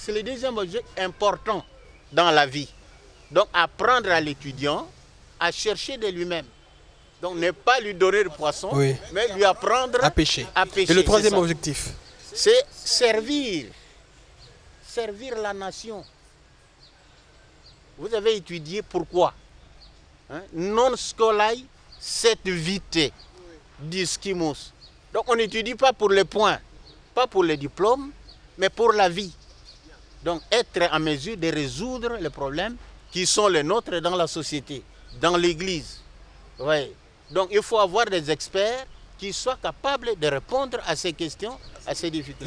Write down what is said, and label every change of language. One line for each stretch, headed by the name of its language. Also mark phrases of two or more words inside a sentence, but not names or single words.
French: C'est le deuxième objet important dans la vie. Donc, apprendre à l'étudiant à chercher de lui-même. Donc, ne pas lui donner le poisson, mais lui apprendre à pêcher. Et le troisième objectif? C'est servir la nation. Vous avez étudié pourquoi?
Latin: Non scolai set vitae discimus.
French: Donc on n'étudie pas pour les points, pas pour les diplômes, mais pour la vie. Donc être en mesure de résoudre les problèmes qui sont les nôtres dans la société, dans l'Église. Ouais. Donc il faut avoir des experts qui soient capables de répondre à ces questions, à ces difficultés.